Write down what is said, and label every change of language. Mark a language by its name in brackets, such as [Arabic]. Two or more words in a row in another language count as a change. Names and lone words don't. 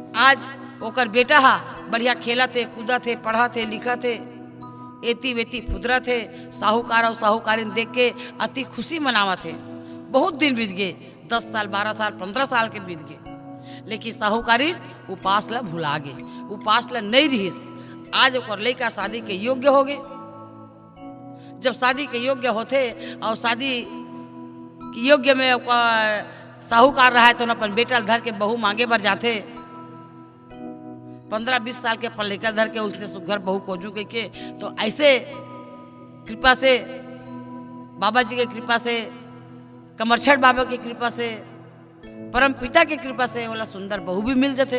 [Chhattisgarhi] आज ओकर बेटा हा बढ़िया खेला थे, कूदा थे, पढ़ा थे, लिखा थे, एती वेती फुदरा थे। साहूकार और साहूकारिन देख के अति खुशी मनावा थे। बहुत दिन बीत गए, 10 साल 12 साल 15 साल के बीत गए। लेकिन साहूकारिन उपास ला भुला गए, उपास ला नहीं रहीस। आज ओकर लड़का शादी के योग्य हो गए। जब शादी के योग्य होते और शादी के योग्य में साहूकार रहा है तो अपन बेटा धर के बहू मांगे बर जाते। 15-20 साल के पढ़ धर के उसने सुघर बहू खोजू के तो ऐसे कृपा से बाबा जी के कृपा से, कमरछठ बाबा की कृपा से, परम पिता की कृपा से वाला सुंदर बहू भी मिल जाते।